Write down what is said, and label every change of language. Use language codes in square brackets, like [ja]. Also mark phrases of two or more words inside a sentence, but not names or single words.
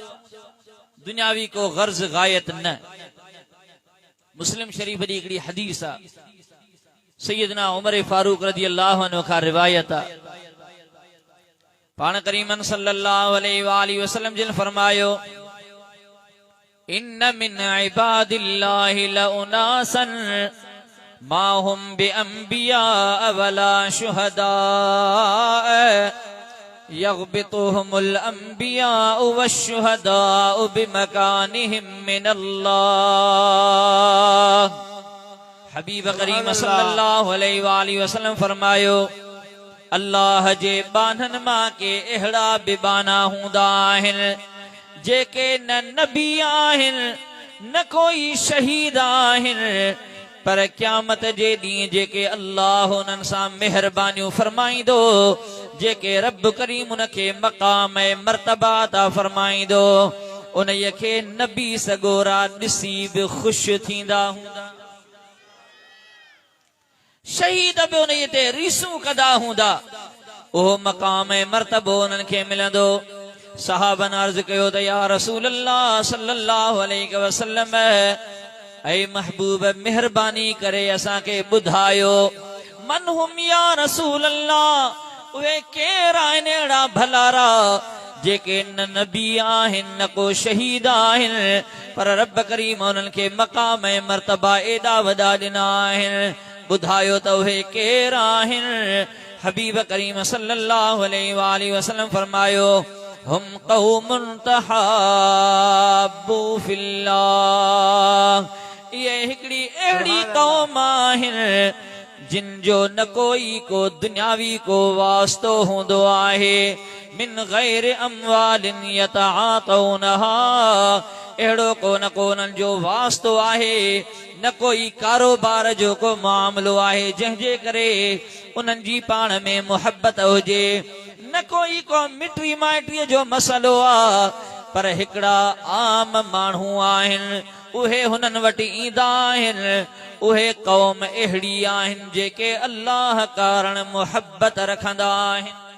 [sd] दुनियावी को गर्ज़ गायत न। मुस्लिम शरीफ जी हिकिड़ी हदीस आहे, सैयदना उमर फारूक [ar] رضي الله عنه [sd] खां रिवायत आहे। पाण करीमन [ar] صلى الله عليه وسلم [sd] जिन फरमायो, [ar] إن من عباد الله لأناسا ما هم بأنبياء ولا شهداء يغبطهم الأنبياء والشهداء بمكانهم من الله. [sd] हबीब करीम [ar] صلى الله عليه وسلم [sd] फरमायो, अल्लाह जे बाननि मां के अहिड़ा बि बाना हूंदा आहिनि जेके न नबी आहिनि न कोई शहीद आहिनि पर क़यामत जे ॾींहुं जेके अल्लाह उन्हनि सां मेहरबानियूं फरमाईंदो जेके रब करीम उनखे मक़ाम ऐं मर्तबा अता फरमाईंदो उन्हीअ खे नबी सगोरा ॾिसी बि ख़ुशि थींदा हूंदा शहीद बि उन्हीअ ते रीसूं कंदा हूंदा उहो मक़ाम ऐं मर्तबो उन्हनि खे मिलंदो सहाबन अर्ज़ कयो त [ar] يا رسول الله صلى الله عليه وسلم [sd] ऐ महबूब मेहरबानी करे असांखे ॿुधायो [ar] من هم يا رسول الله [sd] उहे केर आहिनि अहिड़ा भलारा जेके न नबी आहिनि न को शहीद आहिनि पर रब करीम उन्हनि खे मक़ाम ऐं मर्तबा एॾा वॾा ॾिना आहिनि ॿुधायो त उहे केर आहिनि हबीब करीम सल्लल्लाहु [ar] عليه وسلم [sd] फरमायो [ar] هم قوم تحابوا في الله [sd] ये हिकड़ी अहिड़ी क़ौम आहिनि जिन जो न कोई को दुनियावी को वास्तो हूंदो आहे [ar] من غير أموال يتعاطونها [sd] अहिड़ो को न को उन्हनि जो वास्तो आहे न कोई कारोबार जो को मामलो आहे जंहिंजे करे उन्हनि जी पाण में मुहबत हुजे न कोई को मिटी माइटीअ जो मसलो आहे पर हिकिड़ा आम माण्हू आहिनि उहे हुननि वटि ईंदा आहिनि उहे क़ौम अहिड़ी आहिनि जेके अल्लाह कारण मुहबत रखंदा आहिनि